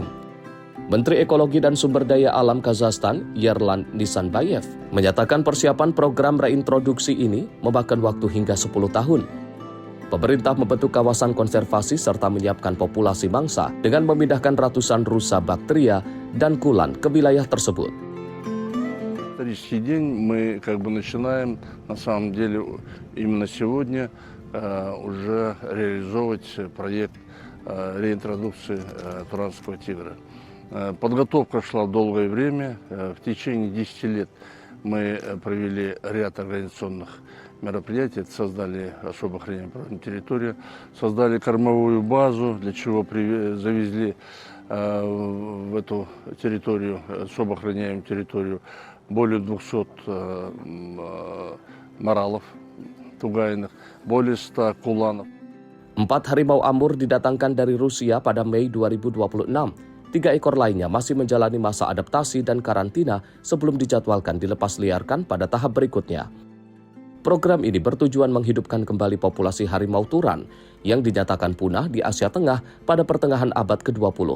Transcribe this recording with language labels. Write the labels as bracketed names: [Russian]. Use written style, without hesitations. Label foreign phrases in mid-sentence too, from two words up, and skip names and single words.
[Indonesian] Menteri Ekologi dan Sumber Daya Alam Kazakhstan, Yerlan Nisanbayev, menyatakan persiapan program reintroduksi ini memakan waktu hingga 10 tahun. Pemerintah membentuk kawasan konservasi serta menyiapkan populasi mangsa dengan memindahkan ratusan rusa baktria dan kulan ke wilayah tersebut. [Russian] Исторический день мы начинаем, на самом деле, именно сегодня уже реализовывать проект реинтродукции туранского тигра. Подготовка шла долгое время, в течение 10 лет мы провели ряд организационных мероприятий, создали особо охраняемую территорию, создали кормовую базу, для чего завезли в эту территорию, особо охраняемую территорию, более 200 моралов тугайных, более 100 куланов. [Indonesian] 4 harimau Amur didatangkan dari Rusia pada Mei 2026. 3 ekor lainnya masih menjalani masa adaptasi dan karantina sebelum dijadwalkan dilepas liarkan pada tahap berikutnya. Program ini bertujuan menghidupkan kembali populasi harimau Turan yang dinyatakan punah di Asia Tengah pada pertengahan abad ke-20.